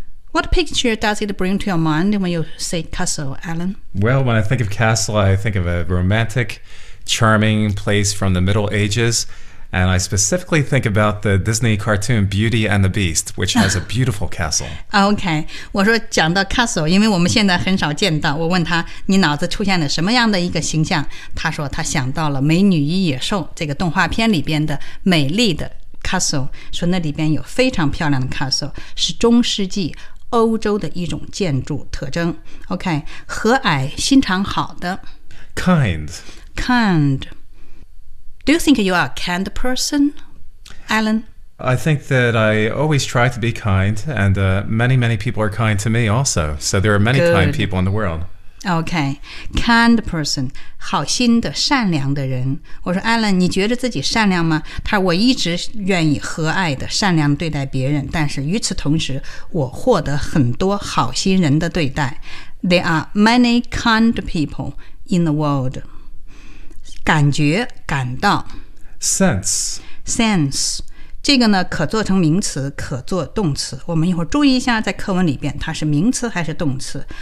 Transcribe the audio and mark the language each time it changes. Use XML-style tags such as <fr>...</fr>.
<en>What picture does it bring to your mind when you say castle, Alan? Well, when I think of castle, I think of a romantic, charming place from the Middle Ages. And I specifically think about the Disney cartoon Beauty and the Beast, which has a beautiful castle.</en> <zh>Okay, 我说讲到 castle, 因为我们现在很少见到。我问他，你脑子出现了什么样的一个形象？他说他想到了《美女与野兽》这个动画片里边的美丽的 castle, 说那里边有非常漂亮的 castle, 是中世纪欧洲的一种建筑特征。 OK, 和蔼心肠好的</zh> <en>Kind. Kind. Do you think you are a kind person, Alan? I think that I always try to be kind, and many, many people are kind to me also. So there are many、 Good. Kind people in the world.</en> <zh>OK, kind person, 好心的善良的人。我说 Alan, 你觉得自己善良吗？他说我一直愿意和蔼的善良对待别人，但是与此同时我获得很多好心人的对待。</zh> <en>There are many kind people in the world.</en> <zh>感觉感到</zh> <en>Sense. Sense.</en> <zh>这个呢可做成名词可做动词，我们一会儿注意一下在课文里边它是名词还是动词。</zh>